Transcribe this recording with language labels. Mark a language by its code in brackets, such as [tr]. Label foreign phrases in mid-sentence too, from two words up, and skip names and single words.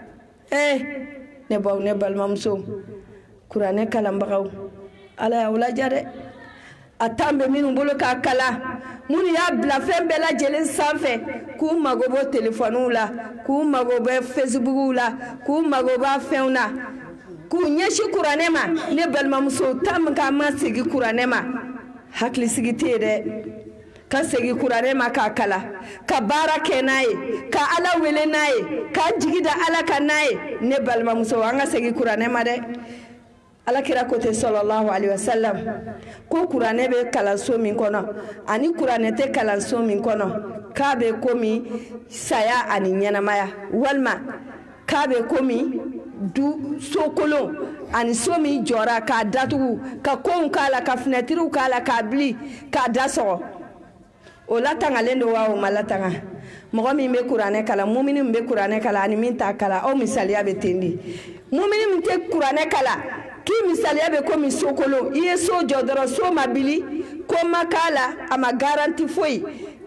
[bm] ne baw ne balimamuso kuranɛ kalanbagaw ala y'aw ladiya dɛ a tan bɛ minnu bolo k'a kalan minnu y'a bila fɛn bɛɛ lajɛlen sanfɛ k'u mago bɔ telefɔniw la k'u mago bɛ fesibukiw la k'u mago b'a fɛnw na k'u ɲɛsin kuranɛ ma ne balimamuso tan min k'a ma segin kuranɛ ma hakilisigi tɛ yen dɛ ka segin kuranɛ ma k'a kalan ka baara kɛ n'a ye ka ala wele n'a ye ka jigi da ala kan n'a ye ne balimamuso an ka segin kuranɛ ma dɛ alakira ko ten [ar] صلى الله عليه وسلم [bm] ko kuranɛ bɛ kalanso min kɔnɔ ani kuranɛ tɛ kalanso min kɔnɔ k'a bɛ komi saya ani ɲɛnamaya walima k'a bɛ komi du sokolon ani so min jɔra k'a datugu ka kow k'a la ka finɛtiriw k'a la k'a bili k'a dasɔgɔ o latangalen don wa o ma latanga mɔgɔ min bɛ kuranɛ kalan mumini min bɛ kuranɛ kalan ani min t'a kalan aw misaliya bɛ ten de mumini min tɛ kuranɛ kalan k'i misaliya bɛ komi sokolo i ye so jɔ dɔrɔn so ma bili ko ma k'a la a ma garanti foyi